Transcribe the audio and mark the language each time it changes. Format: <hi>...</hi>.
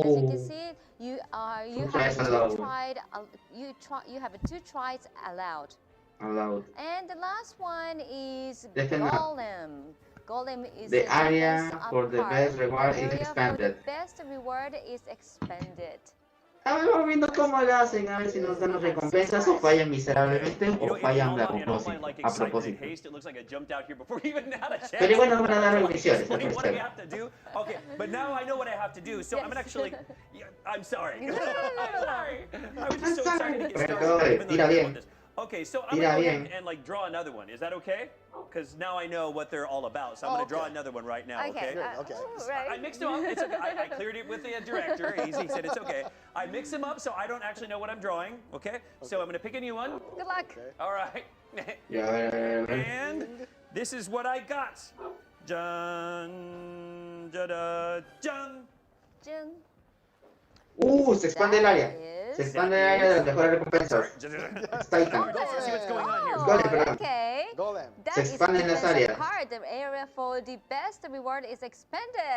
<en>As you can see, you have tries allowed. you have 2 tries allowed. Allowed. And the last one is Definitely. Golem. Golem is The a area defense for up the card. best reward The is area expanded. For the best reward is expanded.</en> <es>Estamos viendo cómo lo hacen, a ver si nos dan las recompensas o fallan miserablemente o fallan a propósito.</es> <en>It looks like I jumped out here before we even had a chance.</en> <es>Pero igual nos van a dar misiones.</es> <en>What do I have to do? Okay, but now I know what I have to do. So I'm actually, I'm sorry. I'm sorry. I was just so excited to get started. even though</en> <es>Tira</es> <en>I didn't</en> <es>bien.</es> <en>want this. Okay, so I'm gonna go ahead and like draw another one. Is that okay? Because now I know what they're all about. So I'm gonna draw another one right now. Okay. Right. I mixed them up. It's okay. I cleared it with the director. He said it's okay. I mix them up so I don't actually know what I'm drawing. Okay. So I'm gonna pick a new one. Good luck. All right. And this is what I got. Dun, da, dun.</en> <es>Se expande el área. Se expande el área de las mejores recompensas. Titan. Golem, perdón. Okay. Se expanden las áreas.</es> <en>The area for the best reward is expanded.</en>